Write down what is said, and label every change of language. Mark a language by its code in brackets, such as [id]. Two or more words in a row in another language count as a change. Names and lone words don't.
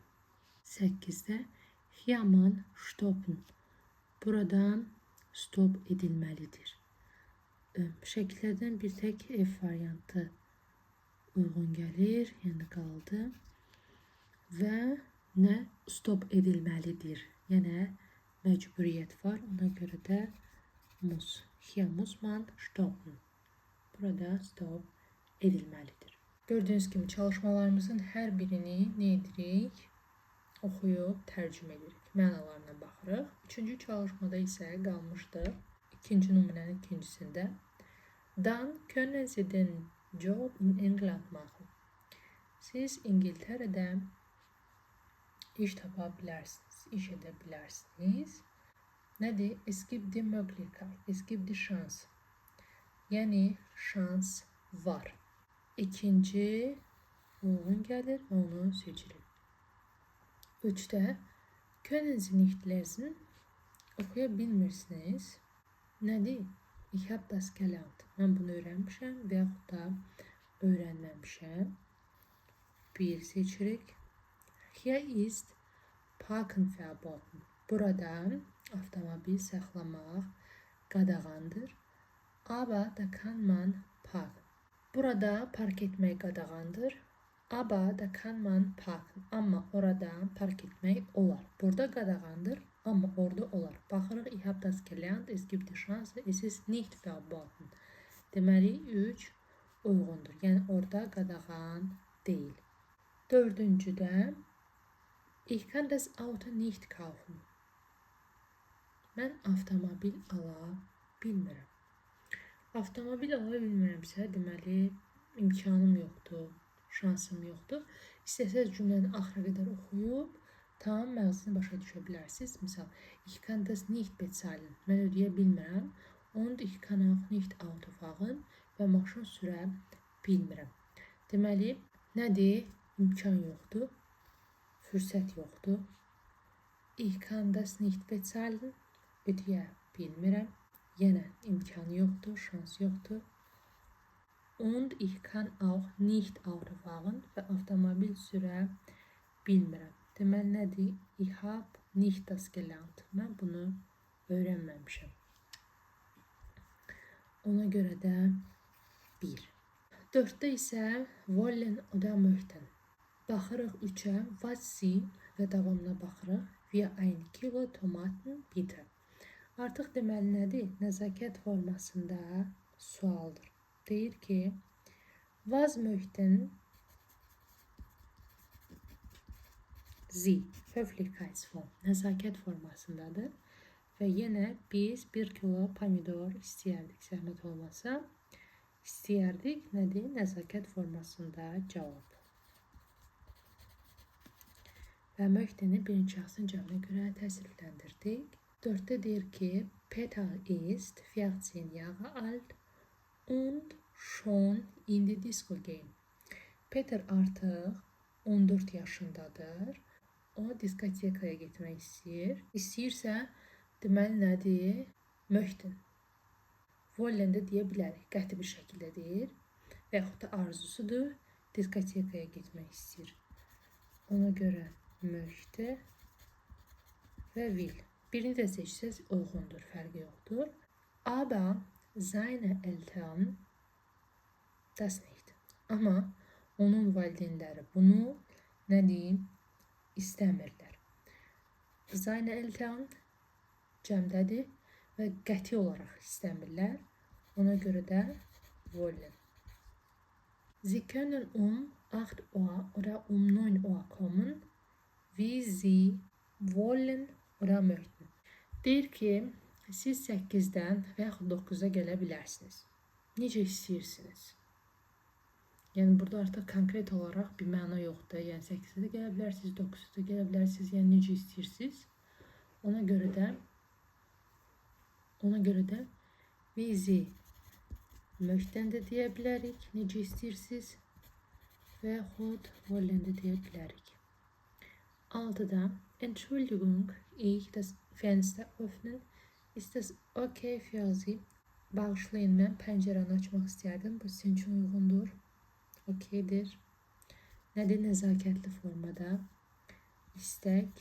[de] 8-də hier man stoppen. [az] Burada stop edilməlidir. Şəkillərdən bir tək F variantı uyğun gəlir, yəni qaldı. Və nə stop edilməlidir. Yəni məcburiyyət var. Ona görə də muss. [de] Hier muss man stoppen. [az] Burada stop edilməlidir. Gördüyünüz kimi çalışmalarımızın hər birini nə edirik? Oxuyub tərcümə edirik. Mənalarına baxırıq. Üçüncü çalışmada isə qalmışdıq. İkinci nümunənin ikincisində. [de] Dan können Sie den Job in England machen. [az] Siz İngiltərədə iş tapa bilərsiniz, iş edə bilərsiniz. Nədir? [de] Es gibt die Möglichkeit, es gibt die Chance. [az] Yəni, şans var. İkinci uyğun gəlir və onu seçirik. [de] 3-də können Sie nicht lesen. [az] Oxuya bilmirsiniz. Nədir? [de] Ich habe das gelernt. [az] Mən bunu öyrənmişəm və yaxud da öyrənməmişəm. 1 seçirik. [de] Hier ist Parken verboten. [az] Burada avtomobil saxlamaq qadağandır. [de] Aber da kann man parken. [az] Burada park etmək qadağandır. [de] Aber da kann man parken. [az] Amma orada park etmək olar. Burada qadağandır. Amma orada olar. Baxırıq, [de] ich habe das gelernt, es gibt die Chance, es ist nicht verboten. [az] Deməli, 3 uyğundur. Yəni, orada qadağan deyil. 4-cüdə, [de] ich kann das Auto nicht kaufen. [az] Mən avtomobil ala bilmirəm. Avtomobil ala bilmirəmsə, deməli, imkanım yoxdur, şansım yoxdur. İstəsəz cümləni axıra qədər oxuyub, tam məqsədini başa düşə bilərsiniz. Misal, [de] ich kann das nicht bezahlen. [az] Mən ödəyə bilmirəm. [de] Und ich kann auch nicht Auto fahren [az] və maşın sürə bilmirəm. Deməli, nədir? İmkan yoxdur. Fürsət yoxdur. [de] Ich kann das nicht bezahlen. [az] Ödəyə bilmirəm. Yenə imkan yoxdur, şans yoxdur. [de] Und ich kann auch nicht Auto fahren [az] və avtomobil sürə bilmirəm. Deməli, nədir? [de] Ich habe nicht das gelernt. [az] Mən bunu öyrənməmişəm. Ona görə də 1. 4-də isə [de] wollen oder möchten. [az] Baxırıq 3-ə, [de] was Sie [az] və davamına baxırıq. [de] Wir 1 kilo tomaten bitte. [az] Artıq deməli nədir? Nəzakət formasında sualdır. Deyir ki, [de] was möchten Sie? Höflichkeitsform. [az] Nəzakət formasındadır. Və yenə biz 1 kilo pomidor istəyərdik, zəhmət olmasa. İstəyərdik, nədir? Nəzakət formasında cavab. və möhtəni birinci şəxsin cəminə görə təsrifləndirdik. 4-də deyir ki, [de] Peter ist 14 Jahre alt und schon in die Disco gehen. [az] Peter artıq 14 yaşındadır. O diskotekaya getmək istəyir. İstəyirsə, deməli nədir? Möhtən. Wollen də deyə bilərik. Qəti bir şəkildə deyir. Və yaxud da arzusudur. Diskotekaya getmək istəyir. Ona görə möhtə və will. Birini də seçsəz uyğundur, fərqi yoxdur. Aber seine Eltern das nicht. Amma onun valideynləri bunu nə deyim? İstəmirlər. [de] Seine Eltern [az] cəmdədir və qəti olaraq istəmirlər. Ona görə də wollen. [de] Sie können 8 Uhr oder 9 Uhr kommen, wie Sie wollen oder möchten. [az] Deyir ki, siz 8-dən və yaxud 9-da gələ bilərsiniz. Necə istəyirsiniz? Yəni, burada artıq konkret olaraq bir məna yoxdur. Yəni, 8-də də gələ bilərsiniz, 9-da da gələ bilərsiniz. Yəni, necə istəyirsiniz? Ona görə də bizi möhtən də deyə bilərik. Necə istəyirsiniz? Və yaxud wollen də deyə bilərik. [de] 6-da Entschuldigung, ich das Fenster öffnen. Ist das okay für Sie? [az] Bağışlayın, mən pəncərəni açmaq istərdim. Bu sizin üçün uyğundur. Okeydir. Nədir? Nəzakətli formada. İstək.